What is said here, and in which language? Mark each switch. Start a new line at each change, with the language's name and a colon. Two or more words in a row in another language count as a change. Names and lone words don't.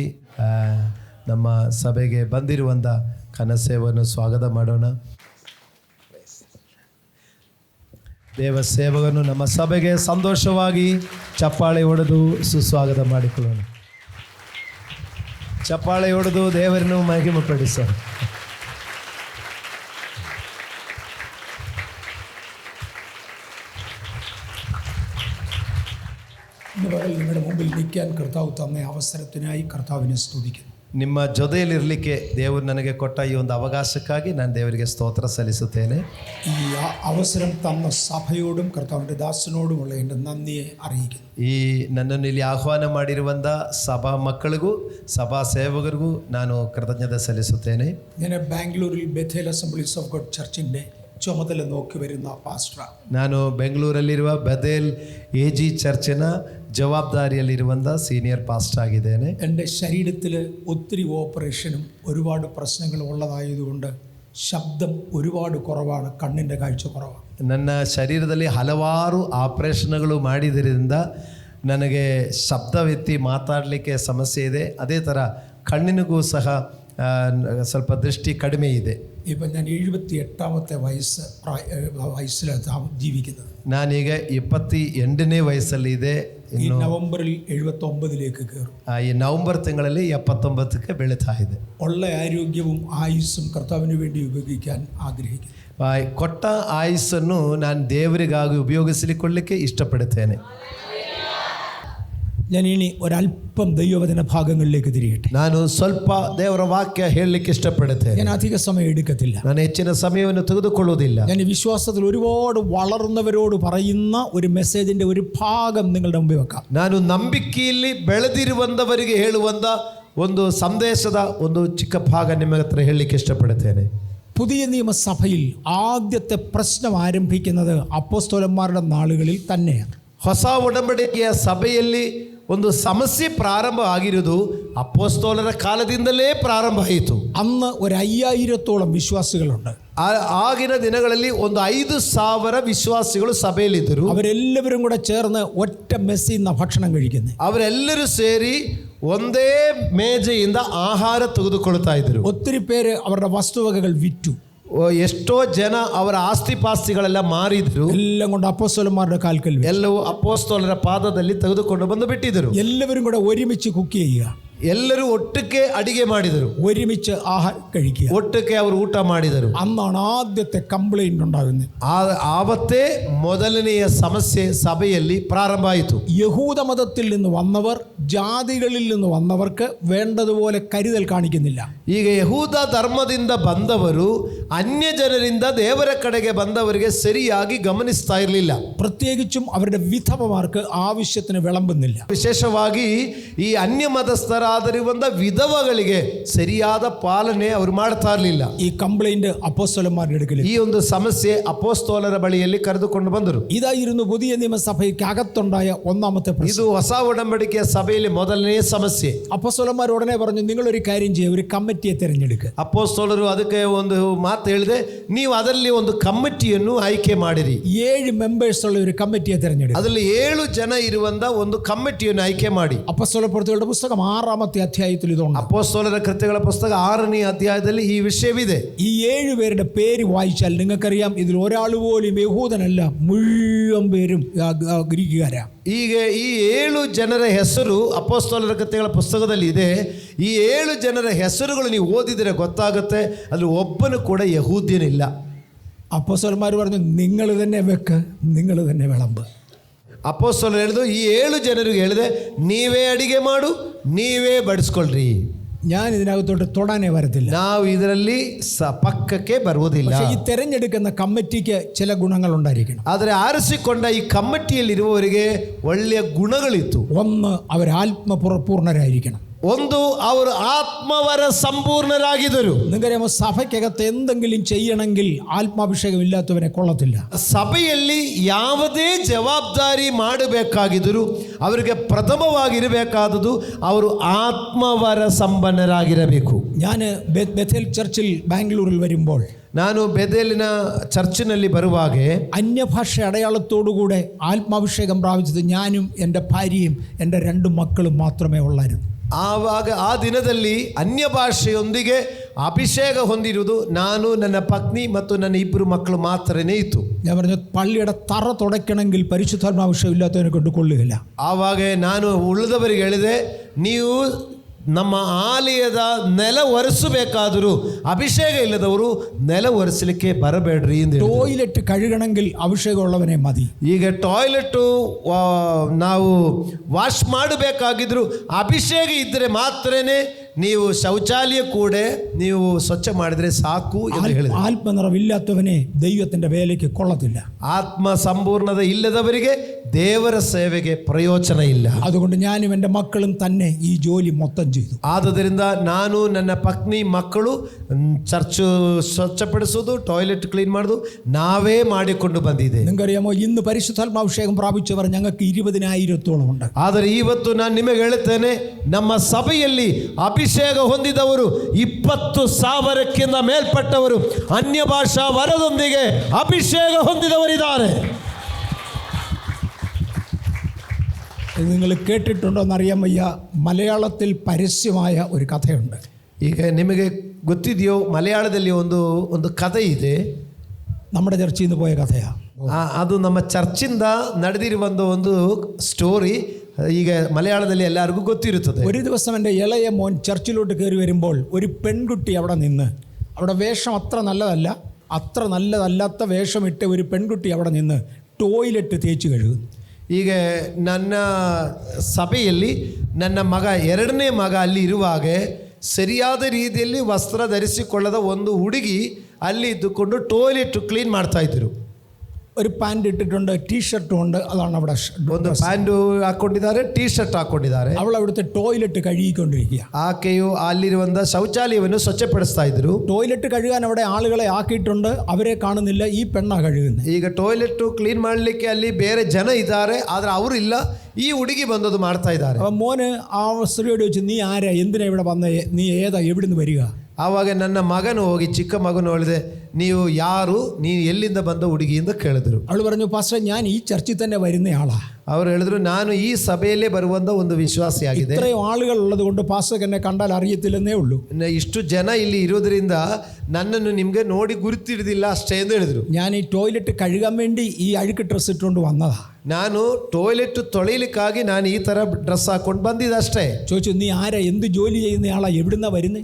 Kannada: ನಮ್ಮ ಸಭೆಗೆ ಬಂದಿರುವಂಥ ಘನಸೇವವನ್ನು ಸ್ವಾಗತ ಮಾಡೋಣ. ದೇವ ಸೇವಕನು ನಮ್ಮ ಸಭೆಗೆ ಸಂತೋಷವಾಗಿ ಚಪ್ಪಾಳೆ ಹೊಡೆದು ಸುಸ್ವಾಗತ ಮಾಡಿಕೊಳ್ಳೋಣ. ಚಪ್ಪಾಳೆ ಹೊಡೆದು ದೇವರನ್ನು ಮಹಿಮೆಪಡಿಸೋಣ.
Malayalam: നിങ്ങളുടെ മുമ്പിൽ നിൽക്കാൻ കർത്താവ് തന്ന അവസരത്തിനായി കർത്താവിനെ സ്തുതിക്കുന്നു.
Kannada: ನಿಮ್ಮ ಜೊತೆಯಲ್ಲಿರಲಿಕ್ಕೆ ದೇವರು ನನಗೆ ಕೊಟ್ಟ ಈ ಒಂದು ಅವಕಾಶಕ್ಕಾಗಿ ನಾನು ದೇವರಿಗೆ ಸ್ತೋತ್ರ ಸಲ್ಲಿಸುತ್ತೇನೆ.
Malayalam: ഈ അവസരം തന്ന സഭയോടും കർത്താവിൻ്റെ ദാസനോടുമുള്ള എൻ്റെ നന്ദിയെ അറിയിക്കുന്നു.
Kannada: ಈ ನನ್ನನ್ನು ಇಲ್ಲಿ ಆಹ್ವಾನ ಮಾಡಿರುವಂಥ ಸಭಾ ಮಕ್ಕಳಿಗೂ ಸಭಾ ಸೇವಕರಿಗೂ ನಾನು ಕೃತಜ್ಞತೆ ಸಲ್ಲಿಸುತ್ತೇನೆ.
Malayalam: ഞാൻ ബാംഗ്ലൂരിൽ ബethel അസംബ്ലീസ് ഓഫ് ഗോഡ് ചർച്ചിൻ്റെ ചുമതല നോക്കി വരുന്ന പാസ്റ്റർ.
Kannada: ನಾನು ಬೆಂಗಳೂರಲ್ಲಿರುವ ಬೆಥೆಲ್ AG ಚರ್ಚಿನ ജവാബ്ദാരിയಲ್ಲಿರುವಂಥ
English: senior pastor
Kannada: ಆಗಿದ್ದೇನೆ.
Malayalam: എൻ്റെ ശരീരത്തിൽ ഒത്തിരി ഓപ്പറേഷനും ഒരുപാട് പ്രശ്നങ്ങളും ഉള്ളതായതുകൊണ്ട് ശബ്ദം ഒരുപാട് കുറവാണ്, കണ്ണിൻ്റെ കാഴ്ച കുറവാണ്.
Kannada: ನನ್ನ ಶರೀರದಲ್ಲಿ ಹಲವಾರು ಆಪರೇಷನ್ಗಳು ಮಾಡಿದ್ದರಿಂದ ನನಗೆ ಶಬ್ದವೆತ್ತಿ ಮಾತಾಡಲಿಕ್ಕೆ ಸಮಸ್ಯೆ ಇದೆ. ಅದೇ ಥರ ಕಣ್ಣಿನಿಗೂ ಸಹ ಸ್ವಲ್ಪ ದೃಷ್ಟಿ ಕಡಿಮೆ ಇದೆ.
Malayalam: ഇപ്പം ഞാൻ 78ാമത്തെ വയസ്സിലാണ് ജീവിക്കുന്നത്.
Kannada: ನಾನೀಗ 78ನೇ ವಯಸ್ಸಲ್ಲಿ ಇದೆ.
Malayalam: ഈ നവംബറിൽ 79ലേക്ക് കയറും.
Kannada: ಈ ನವೆಂಬರ್ ತಿಂಗಳಲ್ಲಿ 79ಕ್ಕೆ ಬೆಳೀತಾ ಇದೆ.
Malayalam: ഉള്ള ആരോഗ്യവും ആയുസ്സും കർത്താവിന് വേണ്ടി ഉപയോഗിക്കാൻ ആഗ്രഹിക്കുന്നു.
Kannada: ಕೊಟ್ಟ ಆಯುಸ್ಸನ್ನು ನಾನು ದೇವರಿಗಾಗಿ ಉಪಯೋಗಿಸಿಕೊಳ್ಳಿಕ್ಕೆ ಇಷ್ಟಪಡುತ್ತೇನೆ.
Malayalam: ഞാൻ ഇനി ഒരല്പം ദൈവവചന ഭാഗങ്ങളിലേക്ക് തിരിയട്ടെ.
Kannada: ನಾನು ಸ್ವಲ್ಪ ದೇವರ ವಾಕ್ಯ ಹೇಳಲಿಕ್ಕೆ ಇಷ್ಟಪಡುತ್ತೇನೆ.
Malayalam: ഞാൻ അധിക സമയം എടുക്കത്തില്ല.
Kannada: ನಾನು ಹೆಚ್ಚಿನ ಸಮಯವನ್ನು ತೆಗೆದುಕೊಳ್ಳುವುದಿಲ್ಲ.
Malayalam: ഞാൻ വിശ്വാസത്തിൽ ഒരുപാട് വളർന്നവരോട് പറയുന്ന ഒരു മെസ്സേജിന്റെ ഒരു ഭാഗം നിങ്ങളുടെ മുമ്പിൽ വെക്കാം.
Kannada: ನಾನು ನಂಬಿಕೆಯಲ್ಲಿ ಬೆಳೆದಿರುವಂತವರಿಗೆ ಹೇಳುವಂತ ಒಂದು ಸಂದೇಶದ ಒಂದು ಚಿಕ್ಕ ಭಾಗ ನಿಮ್ಮ ಹತ್ರ ಹೇಳಲಿಕ್ಕೆ ಇಷ್ಟಪಡುತ್ತೇನೆ.
Malayalam: പുതിയ നിയമസഭയിൽ ആദ്യത്തെ പ്രശ്നം ആരംഭിക്കുന്നത് അപ്പോസ്തലന്മാരുടെ നാളുകളിൽ തന്നെയാണ്.
Kannada: ಹೊಸ ಒಡಂಬಡಿಕೆಯ ಸಭೆಯಲ್ಲಿ ಒಂದು ಸಮಸ್ಯೆ ಪ್ರಾರಂಭ ಆಗಿರುವುದು ಅಪೊಸ್ತಲರ ಕಾಲದಿಂದಲೇ ಪ್ರಾರಂಭ ಆಯಿತು.
Malayalam: അന്ന് 5000ത്തോളം വിശ്വാസികളുണ്ട്.
Kannada: ಆಗಿನ ದಿನಗಳಲ್ಲಿ ಒಂದು 5,000 ವಿಶ್ವಾಸಿಗಳು ಸಭೆಯಲ್ಲಿದ್ದರು.
Malayalam: അവരെല്ലാവരും കൂടെ ചേർന്ന് ഒറ്റ മെസ്സിൽ നിന്ന് ഭക്ഷണം കഴിക്കുന്നത്.
Kannada: ಅವರೆಲ್ಲರೂ ಸೇರಿ ಒಂದೇ ಮೇಜೆಯಿಂದ ಆಹಾರ ತೆಗೆದುಕೊಳ್ತಾ ಇದ್ರು.
Malayalam: ഒത്തിരി പേര് അവരുടെ വസ്തുവകകൾ വിറ്റു.
Kannada: ಎಷ್ಟೋ ಜನ ಅವರ ಆಸ್ತಿ ಪಾಸ್ತಿಗಳೆಲ್ಲ ಮಾರಿದ್ರು.
Malayalam: എല്ലാം കൊണ്ട് അപ്പോസ്തലന്മാരുടെ കാൽക്കൽ
Kannada: ಎಲ್ಲವೂ ಅಪೊಸ್ತಲರ ಪಾದದಲ್ಲಿ ತೆಗೆದುಕೊಂಡು ಬಂದು ಬಿಟ್ಟಿದ್ದರು.
Malayalam: എല്ലാവരും കൂടെ ഒരുമിച്ച് കുക്ക് ചെയ്യുക.
Kannada: ಎಲ್ಲರೂ ಒಟ್ಟಿಗೆ ಅಡಿಗೆ ಮಾಡಿದರು.
Malayalam: ഒരുമിച്ച് ആഹാരം കഴിക്കുക.
Kannada: ಒಟ್ಟಿಗೆ ಅವರು ಊಟ ಮಾಡಿದರು.
Malayalam: അന്നാണ് ആദ്യത്തെ കംപ്ലൈന്റ് ഉണ്ടാകുന്നത്.
Kannada: ಆವತ್ತೇ ಮೊದಲನೆಯ ಸಮಸ್ಯೆ ಸಭೆಯಲ್ಲಿ ಪ್ರಾರಂಭ ಆಯಿತು.
Malayalam: യഹൂദ മതത്തിൽ നിന്ന് വന്നവർ ജാതികളിൽ നിന്ന് വന്നവർക്ക് വേണ്ടതുപോലെ കരുതൽ കാണിക്കുന്നില്ല.
Kannada: ಈಗ ಯಹೂದ ಧರ್ಮದಿಂದ ಬಂದವರು ಅನ್ಯ ಜನರಿಂದ ದೇವರ ಕಡೆಗೆ ಬಂದವರಿಗೆ ಸರಿಯಾಗಿ ಗಮನಿಸ್ತಾ ಇರಲಿಲ್ಲ.
Malayalam: പ്രത്യേകിച്ചും അവരുടെ വിധവമാർക്ക് ആവശ്യത്തിന് വിളമ്പുന്നില്ല.
Kannada: ವಿಶೇಷವಾಗಿ ಈ ಅನ್ಯ ಮತಸ್ಥರಾದರಿರುವಂತ ವಿಧವಗಳಿಗೆ ಸರಿಯಾದ ಪಾಲನೆ ಅವರು ಮಾಡ್ತಾ ಇರಲಿಲ್ಲ.
Malayalam: ഈ കംപ്ലൈന്റ് അപ്പോസ്തലന്മാരുടെ അടുക്കൽ
Kannada: ಈ ಒಂದು ಸಮಸ್ಯೆ ಅಪೊಸ್ತಲರ ಬಳಿಯಲ್ಲಿ ಕರೆದುಕೊಂಡು ಬಂದರು.
Malayalam: ഇതായിരുന്നു പുതിയ നിയമസഭയ്ക്ക് അകത്തുണ്ടായ ഒന്നാമത്തെ പ്രശ്നം.
Kannada: ಇದು ಹೊಸ ಒಡಂಬಡಿಕೆಯ ಸಭೆಯಲ್ಲಿ ಮೊದಲನೇ ಸಮಸ್ಯೆ.
Malayalam: അപ്പോസ്തലന്മാർ ഉടനെ പറഞ്ഞു, നിങ്ങളൊരു കാര്യം ചെയ്യുക, ഒരു കമ്മിറ്റിയെ തിരഞ്ഞെടുക്കുക.
Kannada: ಅಪೊಸ್ತಲರು ಅದಕ್ಕೆ ಒಂದು ಮಾತು ಹೇಳಿದೆ, ನೀವು ಅದರಲ್ಲಿ ಒಂದು ಕಮಿಟಿಯನ್ನು ಆಯ್ಕೆ ಮಾಡಿರಿ.
Malayalam: 7 ಮೆಂಬರ್ಸ್ ഉള്ള ഒരു കമ്മിറ്റിയെ തിരഞ്ഞെടുക്കുക.
Kannada: ಅದರಲ್ಲಿ 7 ಜನ ಇರುವಂತ ಒಂದು ಕಮಿಟಿಯನ್ನು ಆಯ್ಕೆ ಮಾಡಿ.
Malayalam: അപ്പോസ്തലപ്രവൃത്തികളുടെ പുസ്തകം 6ാമത്തെ അധ്യായത്തിൽ ഇതുണ്ട്.
Kannada: ಅಪೊಸ್ತಲರ ಕೃತ್ಯಗಳ ಪುಸ್ತಕ 6ನೇ ಅಧ್ಯಾಯದಲ್ಲಿ ಈ ವಿಷಯವಿದೆ.
Malayalam: ഈ 7 പേരുടെ പേര് വായിച്ചാൽ നിങ്ങൾക്കറിയാം, ഇതിൽ ഒരാൾ പോലും യഹൂദനല്ല, മുഴുവൻ പേരും ഗ്രീക്കുകാരാ.
Kannada: ಈಗ ಈ 7 ಜನರ ಹೆಸರು ಅಪೊಸ್ತಲರ ಕೃತ್ಯಗಳ ಪುಸ್ತಕದಲ್ಲಿ ಇದೆ. ಈ 7 ಜನರ ಹೆಸರುಗಳು ನೀವು ಓದಿದರೆ ಗೊತ್ತಾಗುತ್ತೆ, ಅಲ್ಲಿ ಒಬ್ಬನು ಕೂಡ ಯಹೂದ್ಯನಿಲ್ಲ.
Malayalam: അപ്പോസ്തലന്മാർ പറഞ്ഞു, നിങ്ങൾ തന്നെ വെക്ക്, നിങ്ങൾ തന്നെ വിളമ്പ്.
Kannada: ಅಪೊಸ್ತಲರು ಹೇಳಿದ್ರು, ಈ 7 ಜನರಿಗೆ ಹೇಳಿದೆ, ನೀವೇ ಅಡಿಗೆ ಮಾಡು, ನೀವೇ ಬಡಿಸ್ಕೊಳ್ರಿ.
Malayalam: ഞാൻ ഇതിനകത്തോട്ട് തൊടാനേ വരത്തില്ല.
Kannada: ನಾವು ಇದರಲ್ಲಿ ಪಕ್ಕಕ್ಕೆ ಬರುವುದಿಲ್ಲ.
Malayalam: പക്ഷേ ഈ തെരഞ്ഞെടുക്കുന്ന കമ്മിറ്റിക്ക് ചില ഗുണങ്ങൾ ഉണ്ടായിരിക്കണം.
Kannada: ಆದರೆ ಆರಿಸಿಕೊಂಡ ಈ ಕಮಿಟಿಯಲ್ಲಿರುವವರಿಗೆ ಒಳ್ಳೆಯ ಗುಣಗಳಿತ್ತು.
Malayalam: ഒന്ന്, അവർ ആത്മപൂർണരായിരിക്കണം.
Kannada: ಒಂದು, ಅವರು ಆತ್ಮವರ ಸಂಪೂರ್ಣರಾಗಿದ್ದರು.
Malayalam: നിങ്ങൾക്കറിയാമോ, സഭയ്ക്കകത്ത് എന്തെങ്കിലും ചെയ്യണമെങ്കിൽ ആത്മാഭിഷേകം ഇല്ലാത്തവനെ കൊള്ളത്തില്ല.
Kannada: ಸಭೆಯಲ್ಲಿ ಯಾವುದೇ ಜವಾಬ್ದಾರಿ ಮಾಡಬೇಕಾಗಿದ್ದರೂ ಅವರಿಗೆ ಪ್ರಥಮವಾಗಿರಬೇಕಾದದ್ದು ಅವರು ಆತ್ಮವರ ಸಂಪನ್ನರಾಗಿರಬೇಕು.
Malayalam: ഞാൻ ബെഥേൽ ചർച്ചിൽ ബാംഗ്ലൂരിൽ വരുമ്പോൾ,
Kannada: ನಾನು ಬೆದೇಲಿನ ಚರ್ಚಿನಲ್ಲಿ ಬರುವಾಗ
Malayalam: അന്യഭാഷ അടയാളത്തോടുകൂടെ ആത്മാഭിഷേകം പ്രാപിച്ചത് ഞാനും എൻ്റെ ഭാര്യയും എൻ്റെ 2 മക്കളും മാത്രമേ ഉള്ളായിരുന്നു.
Kannada: ಆವಾಗ ಆ ದಿನದಲ್ಲಿ ಅನ್ಯ ಭಾಷೆಯೊಂದಿಗೆ ಅಭಿಷೇಕ ಹೊಂದಿರುವುದು ನಾನು, ನನ್ನ ಪತ್ನಿ ಮತ್ತು ನನ್ನ 2 ಮಕ್ಕಳು ಮಾತ್ರನೇ ಇತ್ತು.
Malayalam: ഞാൻ പറഞ്ഞു, പള്ളിയുടെ തറ തുടയ്ക്കണമെങ്കിൽ പരിശുദ്ധാത്മാഭിഷേകം ഇല്ലാത്തവനെ കൊണ്ട് കൊള്ളുകയില്ല.
Kannada: ಆವಾಗ ನಾನು ಉಳಿದವರಿಗೆ ಹೇಳಿದೆ, ನೀವು ನಮ್ಮ ಆಲಯದ ನೆಲ ಒರೆಸಬೇಕಾದರೂ ಅಭಿಷೇಕ ಇಲ್ಲದವರು ನೆಲ ಒರೆಸಲಿಕ್ಕೆ ಬರಬೇಡ್ರಿ ಎಂದು.
Malayalam: ടോയ്ലറ്റ് കഴുകണമെങ്കിൽ അഭിഷേകമുള്ളവനെ മതി.
Kannada: ಈಗ ಟಾಯ್ಲೆಟ್ ನಾವು ವಾಶ್ ಮಾಡಬೇಕಾಗಿದ್ರು ಅಭಿಷೇಕ ಇದ್ದರೆ ಮಾತ್ರನೇ ನೀವು ಶೌಚಾಲಯ ಕೂಡ ನೀವು ಸ್ವಚ್ಛ ಮಾಡಿದ್ರೆ ಸಾಕು ಎಂದು ಹೇಳಿದೆ.
Malayalam: ആത്മനിറവില്ലാത്തവനെ ദൈവത്തിന്റെ വേലയ്ക്ക് കൊള്ളത്തില്ല.
Kannada: ಆತ್ಮ ಸಂಪೂರ್ಣത ಇಲ್ಲದವರಿಗೆ ದೇವರ ಸೇವೆಗೆ ಪ್ರಯೋಜನ ಇಲ್ಲ.
Malayalam: അതുകൊണ്ട് ഞാനും എൻ്റെ മക്കളും തന്നെ ഈ ജോലി മൊത്തം ചെയ്തു.
Kannada: ಆದುದರಿಂದ ನಾನು, ನನ್ನ ಪತ್ನಿ, ಮಕ್ಕಳು ಚರ್ಚ್ ಸ್ವಚ್ಛಪಡಿಸೋದು,
English: toilet clean
Kannada: ಮಾಡೋದು ನಾವೇ ಮಾಡಿಕೊಂಡು ಬಂದಿದೆ.
Malayalam: നിങ്ങൾക്കറിയാമോ, ഇന്ന് പരിശുദ്ധാത്മാഭിഷേകം പ്രാപിച്ചവർ ഞങ്ങൾക്ക് 20,000-ഓളം ഉണ്ട്.
Kannada: ಆದರೆ ಇವತ್ತು ನಾನು ನಿಮಗೆ ಹೇಳುತ್ತೇನೆ, ನಮ್ಮ ಸಭೆಯಲ್ಲಿ ಅಭಿಷೇಕ ಹೊಂದಿದವರು 20,000ಕ್ಕಿಂತ ಮೇಲ್ಪಟ್ಟವರು ಅನ್ಯ ಭಾಷಾ ವರದೊಂದಿಗೆ ಅಭಿಷೇಕ ಹೊಂದಿದವರಿದ್ದಾರೆ.
Malayalam: നിങ്ങൾ കേട്ടിട്ടുണ്ടോ എന്നറിയാൻ വയ്യ, മലയാളത്തിൽ പരസ്യമായ ഒരു കഥയുണ്ട്.
Kannada: ಈಗ ನಿಮಗೆ ಗೊತ್ತಿದೆಯೋ, ಮಲಯಾಳದಲ್ಲಿ ಒಂದು ಕಥೆ ಇದೆ.
Malayalam: നമ്മുടെ ചർച്ചയിൽ നിന്ന് പോയ കഥയാ.
Kannada: ಅದು ನಮ್ಮ ಚರ್ಚಿಂದ ನಡೆದಿರುವಂಥ ಒಂದು സ്റ്റോറി. ಈಗ ಮಲಯಾಳದಲ್ಲಿ എല്ലാവർക്കും ಗೊತ್ತಿರುತ್ತದೆ.
Malayalam: ഒരു ദിവസം എൻ്റെ ഇളയ മോൻ ചർച്ചിലോട്ട് കയറി വരുമ്പോൾ ഒരു പെൺകുട്ടി അവിടെ നിന്ന്, അവിടെ വേഷം അത്ര നല്ലതല്ലാത്ത വേഷമിട്ട് ഒരു പെൺകുട്ടി അവിടെ നിന്ന് ടോയ്ലറ്റ് തേച്ച് കഴുകുന്നു.
Kannada: ಈಗ ನನ್ನ ಸಭೆಯಲ್ಲಿ ನನ್ನ ಮಗ, 2ನೇ ಮಗ ಅಲ್ಲಿ ಇರುವಾಗ ಸರಿಯಾದ ರೀತಿಯಲ್ಲಿ ವಸ್ತ್ರ ಧರಿಸಿಕೊಳ್ಳದ ಒಂದು ಹುಡುಗಿ ಅಲ್ಲಿ ಇದ್ದುಕೊಂಡು
English: toilet clean
Kannada: ಮಾಡ್ತಾ ಇದ್ರು.
Malayalam: ഒരു പാൻറ് ഇട്ടിട്ടുണ്ട്, ടീഷർട്ടും ഉണ്ട്. അതാണ് അവിടെ
Kannada: ಒಂದು ಪ್ಯಾಂಟ್ ಹಾಕೊಂಡಿದ್ದಾರೆ,
English: T shirt
Kannada: ಹಾಕೊಂಡಿದ್ದಾರೆ.
Malayalam: അവൾ അവിടുത്തെ ടോയ്ലറ്റ് കഴുകിക്കൊണ്ടിരിക്കുക.
Kannada: ಆಕೆಯು ಅಲ್ಲಿರುವಂಥ ಶೌಚಾಲಯವನ್ನು ಸ್ವಚ್ಛಪಡಿಸ್ತಾ ಇದ್ರು.
Malayalam: ടോയ്ലറ്റ് കഴുകാൻ അവിടെ ആളുകളെ ആക്കിയിട്ടുണ്ട്, അവരെ കാണുന്നില്ല. ഈ പെണ്ണാ കഴുകുന്നത്.
Kannada: ಈಗ
English: toilet clean
Kannada: ಮಾಡಲಿಕ್ಕೆ ಅಲ್ಲಿ ಬೇರೆ ಜನ ಇದ್ದಾರೆ, ಆದರೆ ಅವರು ಇಲ್ಲ. ಈ ಹುಡುಗಿ ಬಂದದು ಮಾಡ್ತಾ ಇದ್ದಾರೆ.
Malayalam: അപ്പം മോന് ആ സ്ത്രീയോട് ചോദിച്ചു, നീ ആരാ, എന്തിനാ ഇവിടെ വന്നേ, നീ ഏതാ, എവിടുന്ന് വരിക?
Kannada: ಆವಾಗ ನನ್ನ ಮಗನು ಹೋಗಿ, ಚಿಕ್ಕ ಮಗನು ಹೇಳಿದೆ, ನೀವು ಯಾರು, ನೀನು ಎಲ್ಲಿಂದ ಬಂದ ಹುಡುಗಿ ಅಂತ ಕೇಳಿದ್ರು.
Malayalam: അവൾ പറഞ്ഞു, പാസ്റ്റർ ഞാൻ ഈ ചർച്ചിൽ തന്നെ വരുന്ന ആളാ.
Kannada: ಅವರು ಹೇಳಿದ್ರು, ನಾನು ಈ ಸಭೆಯಲ್ಲೇ ಬರುವಂಥ ಒಂದು ವಿಶ್ವಾಸಿಯಾಗಿದೆ.
Malayalam: ഇത്രയും ആളുകൾ ഉള്ളത് കൊണ്ട് പാസ്റ്റർക്ക് എന്നെ കണ്ടാൽ അറിയത്തില്ലെന്നೇ ഉള്ളൂ.
Kannada: ಇಷ್ಟು ಜನ ಇಲ್ಲಿ ಇರೋದ್ರಿಂದ ನನ್ನನ್ನು ನಿಮಗೆ ನೋಡಿ ಗುರುತಿಡಿದಿಲ್ಲ ಅಷ್ಟೇ ಎಂದು ಹೇಳಿದ್ರು.
Malayalam: ഞാൻ ഈ ടോയ്ലറ്റ് കഴുകാൻ വേണ്ടി ഈ അഴുക്ക് ഡ്രസ് ಇಟ್ಕೊಂಡು വന്നതാ.
Kannada: ನಾನು ಟಾಯ್ಲೆಟ್ ತೊಳಿಲಿಕ್ಕಾಗಿ ನಾನು ಈ ಥರ ಡ್ರೆಸ್ ಹಾಕೊಂಡು ಬಂದಿದ್ದಷ್ಟೇ.
Malayalam: ചോദിച്ചു, നീ ആരാ, എന്ത് ജോലി ചെയ്യുന്ന ആളാ, എവിടുന്നാ വരുന്നേ?